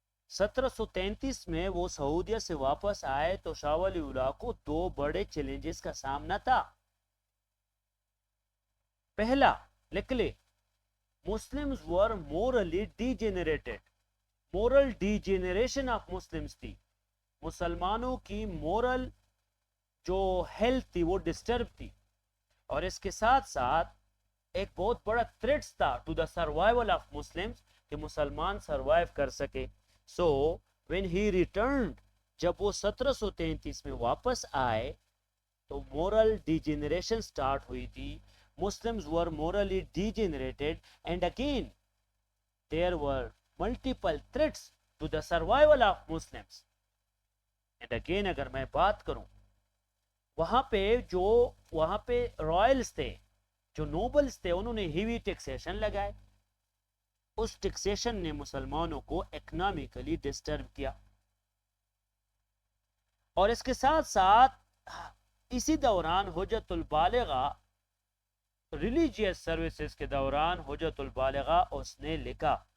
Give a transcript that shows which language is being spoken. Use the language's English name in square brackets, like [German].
[Urdu] 1733 میں وہ سعودیہ سے واپس آئے تو شاہ ولی اللہ کو دو بڑے چیلنجز کا سامنا تھا. پہلا لکھ لے، [English] Muslims were morally degenerated. Moral degeneration of Muslims تھی. [Urdu] مسلمانوں کی مورل جو ہیلتھ تھی وہ ڈسٹرب تھی، اور اس کے ساتھ ساتھ ایک بہت بڑا تھریٹس تھا to the survival of Muslims, کہ مسلمان سروائیو کر سکے. [English] so when he returned, [Urdu] جب وہ 1733 میں واپس آئے تو مورل ڈیجنریشن سٹارٹ ہوئی تھی. [English] Muslims were morally degenerated, and again there were multiple threats to the survival of Muslims. [Urdu] And again اگر میں بات کروں، وہاں پہ رائلز تھے، جو نوبلز تھے، انہوں نے ہیوی ٹیکسیشن لگائے. اس ٹیکسیشن نے مسلمانوں کو اکنامکلی ڈسٹرب کیا، اور اس کے ساتھ ساتھ اسی دوران حجت البالغہ ریلیجیس سروسز کے دوران حجت البالغہ اس نے لکھا.